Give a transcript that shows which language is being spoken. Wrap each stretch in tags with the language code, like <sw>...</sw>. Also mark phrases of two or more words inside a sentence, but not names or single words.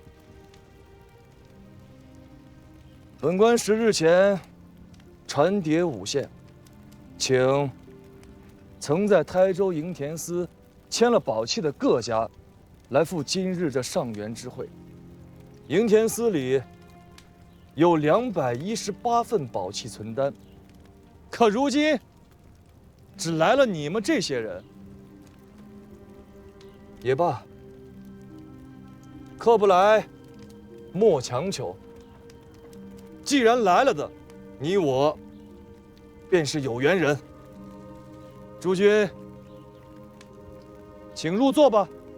<zh>本官10日前傳牒5縣，請曾在台州營田司簽了寶契的各家來赴今日這上元之會。營田司裡有218份寶契存單，可如今只來了你們這些人。也罷，客不來，莫強求。既然來了的，你我便是有緣人。諸君，請入座吧。</zh>